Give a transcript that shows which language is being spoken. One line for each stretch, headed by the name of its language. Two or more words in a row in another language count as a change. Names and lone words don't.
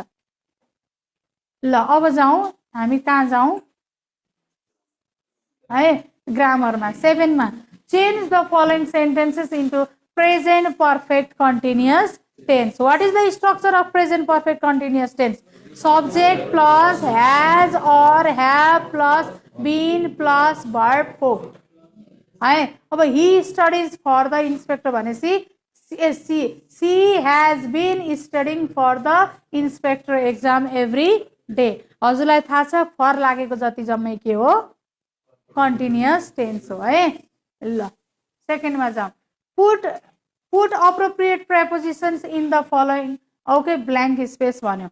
Nepali: ल अब जाउँ, हामी कहाँ जाउँ है? ग्रामरमा 7 मा
English: change the following sentences into present perfect continuous tense. what is the structure of present perfect continuous tense? subject plus has or have plus been plus verb four है। अब he studies for the inspector भनेपछि she has been studying for the inspector exam every day.
Nepali: हजुरलाई थाहा छ फर लागेको जति जम्मै के हो?
English: continuous tense
Nepali: हो है। ल सेकेन्डमा जाउँ।
English: put appropriate prepositions in the following blank space भन्यो।